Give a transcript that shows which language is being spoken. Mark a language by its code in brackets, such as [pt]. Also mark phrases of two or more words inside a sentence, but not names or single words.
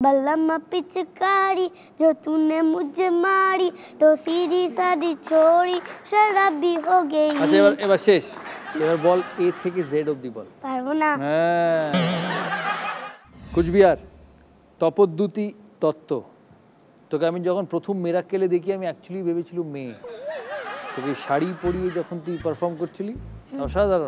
[hi] बल्लम पिचकारी जो तूने मुझे मारी तो सीधी सादी छोड़ी शराबी हो गई। [bn] আচ্ছা এবার শেষ। এবার বল এ থেকে জেড অবধি বল। পারবো না। হ্যাঁ কুচবিহার তপোদ্যুতি তত্ত্ব। তোকে আমি যখন প্রথম মিরাক্কেলে দেখি আমি অ্যাকচুয়ালি ভেবেছিলাম মেয়ে। তোকে শাড়ি পরিয়ে যখন তুই পারফর্ম করছিলি অসাধারণ।